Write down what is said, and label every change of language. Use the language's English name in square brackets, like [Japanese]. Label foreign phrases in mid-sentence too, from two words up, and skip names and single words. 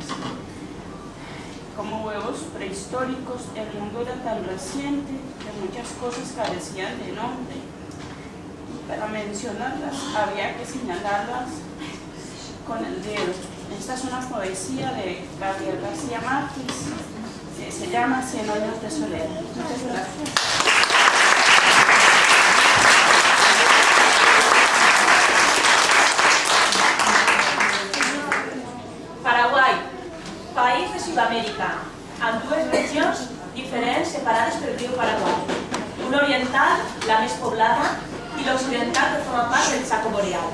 [Spanish] Como huevos prehistóricos, el mundo era tan reciente que muchas cosas carecían de nombre. Y para mencionarlas había que señalarlas con el dedo. Esta es una poesía de Gabriel García Márquez, que se llama 100 años de soledad. Muchas gracias. [Catalan] Paraguai, país de Sud-amèrica, amb dues regions diferents separades pel riu Paraguai. Una oriental, la més poblada, i l'occidental que forma part del Chaco Boreal.